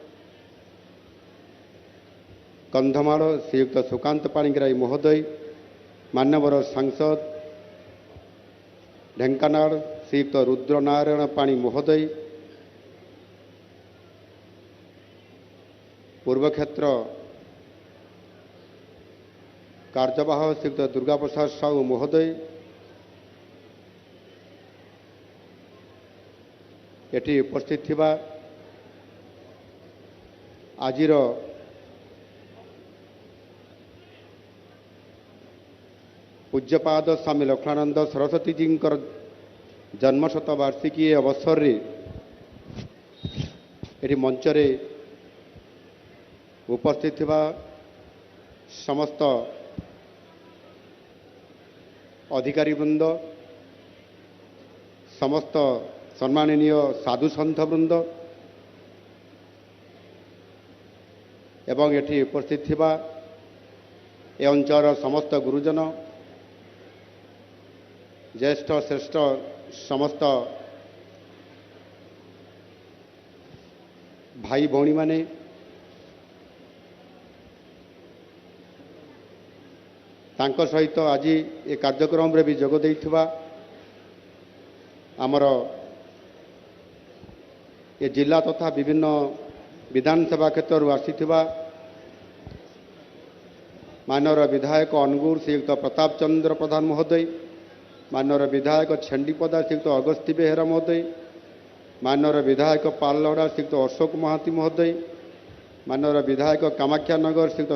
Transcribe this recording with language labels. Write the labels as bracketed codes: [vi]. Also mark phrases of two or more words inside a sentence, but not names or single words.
[or] କନ୍ଧମାଳ ଶ୍ରୀଯୁକ୍ତ ସୁକାନ୍ତ ପାଣିଗ୍ରାହୀ ମହୋଦୟ, ମାନ୍ୟବର ସାଂସଦ ଢେଙ୍କାନାଳ ଶ୍ରୀଯୁକ୍ତ ରୁଦ୍ରନାରାୟଣ ପାଣି ମହୋଦୟ, ପୂର୍ବ କ୍ଷେତ୍ର କାର୍ଯ୍ୟବାହ ଶ୍ରୀଯୁକ୍ତ ଦୁର୍ଗା ପ୍ରସାଦ ସାହୁ ମହୋଦୟ, ଏଠି ଉପସ୍ଥିତ ଥିବା ଆଜିର ପୂଜ୍ୟପାଦ ସ୍ୱାମୀ ଲକ୍ଷ୍ମଣାନନ୍ଦ ସରସ୍ୱତୀ ଜୀ ଜନ୍ମଶତ ବାର୍ଷିକୀ ଅବସର ରେ ଏଠି ମଞ୍ଚରେ ଉପସ୍ଥିତ ଥିବା ସମସ୍ତ ଅଧିକାରୀ ବୃନ୍ଦ, ସମସ୍ତ ସମ୍ମାନନୀୟ ସାଧୁ ସନ୍ଥ ବୃନ୍ଦ ଏବଂ ଏଠି ଉପସ୍ଥିତ ଥିବା ଏ ଅଞ୍ଚଳ ସମସ୍ତ ଗୁରୁଜନ, ଜ୍ୟେଷ୍ଠ ଶ୍ରେଷ୍ଠ ସମସ୍ତ ଭାଇ ଭଉଣୀ ମାନେ, ତାଙ୍କ ସହିତ ଆଜି ଏ କାର୍ଯ୍ୟକ୍ରମ ରେ ଭି ଯୋଗ ଦେଇଥିବା ଆମର ଏ ଜିଲ୍ଲା ତଥା ବିଭିନ୍ନ ବିଧାନସଭା କ୍ଷେତ୍ର ଆସିଥିବା ମାନ୍ୟବର ବିଧାୟକ ଅନୁଗୁଳ ଶ୍ରୀଯୁକ୍ତ ପ୍ରତାପ ଚନ୍ଦ୍ର ପ୍ରଧାନ ମହୋଦୟ, ମାନ୍ୟବର ବିଧାୟକ ଛେଣ୍ଡିପଦା ଶ୍ରୀଯୁକ୍ତ ଅଗସ୍ତି ବେହେରା ମହୋଦୟ, ମାନ୍ୟବର ବିଧାୟକ ପାଲଲହଡ଼ା ଶ୍ରୀଯୁକ୍ତ ଅଶୋକ ମହାନ୍ତି ମହୋଦୟ, ମାନ୍ୟବର ବିଧାୟକ କାମାଖ୍ୟାନଗର ଶ୍ରୀଯୁକ୍ତ